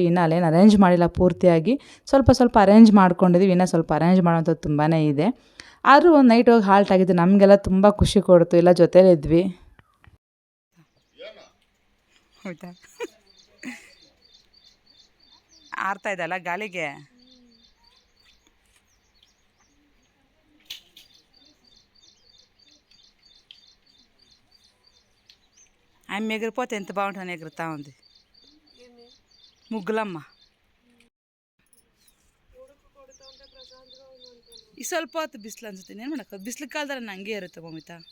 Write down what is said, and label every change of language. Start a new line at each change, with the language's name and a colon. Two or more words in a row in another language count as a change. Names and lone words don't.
Kannada: ಇನ್ನೂ ಅಲ್ಲೇನು ಅರೇಂಜ್ ಮಾಡಿಲ್ಲ ಪೂರ್ತಿಯಾಗಿ. ಸ್ವಲ್ಪ ಅರೇಂಜ್ ಮಾಡ್ಕೊಂಡಿದ್ದೀವಿ. ಇನ್ನೂ ಸ್ವಲ್ಪ ಅರೇಂಜ್ ಮಾಡೋಂಥದ್ದು ತುಂಬಾ ಇದೆ. ಆದರೂ ಒಂದು ನೈಟ್ ಹೋಗಿ ಹಾಲ್ಟ್ ಆಗಿದ್ದು ನಮಗೆಲ್ಲ ತುಂಬ ಖುಷಿ ಕೊಡ್ತು. ಎಲ್ಲ ಜೊತೆಲಿದ್ವಿ. ಹೌದಾ, ಆರ್ತಾ ಇದೆಯಲ್ಲ ಗಾಳಿಗೆ.
Telugu: ఆమె ఎగిరిపోతే ఎంత బాగుంటుందని ఎగురుతా ఉంది ముగ్గులమ్మ.
Kannada: ಈ ಸ್ವಲ್ಪ ಹೊತ್ತು ಬಿಸಿಲು ಅನ್ಸುತ್ತೆ. ಏನು ಮಾಡೋಕ್ಕೆ, ಬಿಸಿಲು ಕಾಲದಲ್ಲಿ ಹಂಗೆ ಇರುತ್ತೆ ಮಮಿತಾ.